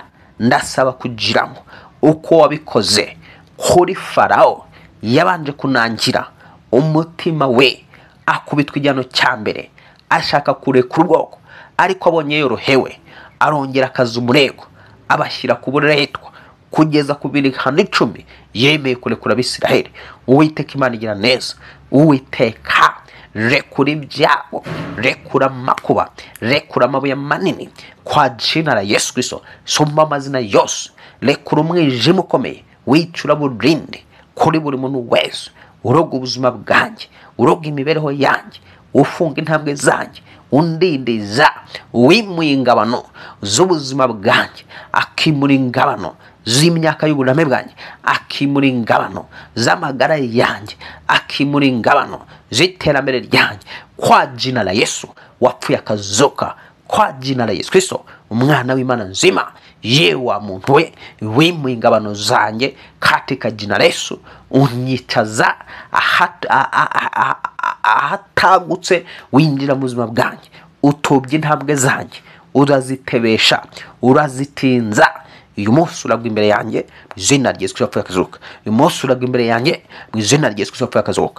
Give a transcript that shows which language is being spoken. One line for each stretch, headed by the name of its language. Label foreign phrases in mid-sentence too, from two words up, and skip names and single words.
Kinyarwanda: Ndasaba kugira ngo uko wabikoze kuri Farawo, yabanje kunangira umutima we, akubitwa igihano cya mbere, ashaka kurekura ubwoko, ariko abonye yorohewe arongera akaza umurego, abashyira ku buretwa kugeza ku bihano 10 yemeye kurekura Abisiraheli. Uwiteka Imana igira neza. Uwiteka rekura ibyabo, rekura amakuba, rekura amabuye manini
Swahili: kwa jina la Yesu Kristo.
Kinyarwanda: Soma amazina yose, rekura umwijima ukomeye wicura burinde kuri buri muntu wese uroga ubuzima bwanjye, uroga imibereho yanjye, ufunga intambwe zanjye, undindiza. Wimuye ingabano z'ubuzima bwanjye, akimura ingabano z'imyaka y'ubuname bwanjye, akimura ingabano z'amagara yanjye, akimura ingabano z'iterambere ryanjye
Swahili: kwa jina la Yesu
Kinyarwanda: wapfuye akazuka,
Swahili: kwa jina la Yesu Kristo
Kinyarwanda: umwana w'Imana nzima. Yewe muntu we, wimuye ingabano zanjye
Swahili: katika jina la Yesu,
Kinyarwanda: unyicaza ahatagutse, winjira mu buzima bwanjye, utobye intambwe zanjye, urazitebesha, urazitinza. uyu munsi uragwa imbere yanjye mu izina rya Yesu Kristo wapfuye akazuka. Uyu munsi uragwa imbere yanjye mu izina rya Yesu Kristo wapfuye akazuka.